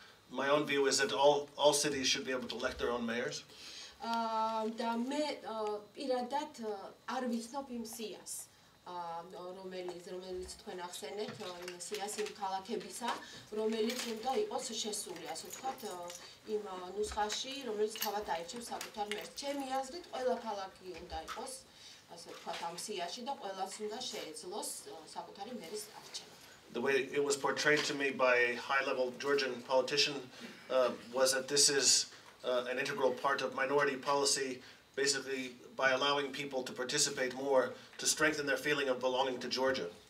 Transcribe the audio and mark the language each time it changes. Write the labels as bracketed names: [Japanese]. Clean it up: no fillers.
[English] My own view is that all cities should be able to elect their own mayors. [Georgian] და მე პირადად არ ვიცნობ იმ სიას, რომელიც თქვენ ახსენეთ, იმ სიას იმ ქალაქებისა, რომელიც უნდა იყოს შესული, ასე ვთქვათ, იმ ნუსხაში, რომელიც თავად აირჩევს საკუთარ მერს. ჩემი აზრით, ყველა ქალაქი უნდა იყოს, ასე ვთქვათ, ამ სიაში და ყველას უნდა შეეძლოს საკუთარი მერის არჩევა. [English] The way it was portrayed to me by a high-level Georgian politician was that this is an integral part of minority policy, basically by allowing people to participate more, to strengthen their feeling of belonging to Georgia.